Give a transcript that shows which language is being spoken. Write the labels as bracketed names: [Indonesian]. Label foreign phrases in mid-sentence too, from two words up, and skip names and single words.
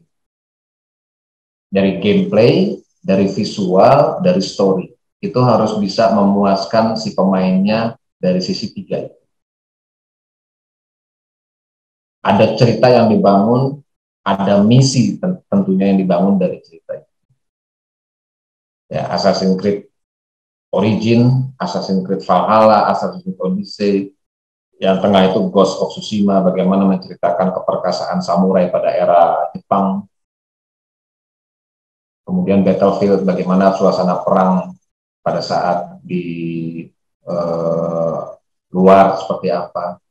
[Indonesian] Dari gameplay, dari visual, dari story, itu harus bisa memuaskan si pemainnya dari sisi tiga. Ada cerita yang dibangun, ada misi tentunya yang dibangun dari cerita. Ya, Assassin's Creed Origin, Assassin's Creed Valhalla, Assassin's Creed Odyssey, yang tengah itu Ghost of Tsushima, bagaimana menceritakan keperkasaan samurai pada era Jepang. Kemudian Battlefield, bagaimana suasana perang pada saat di luar seperti apa.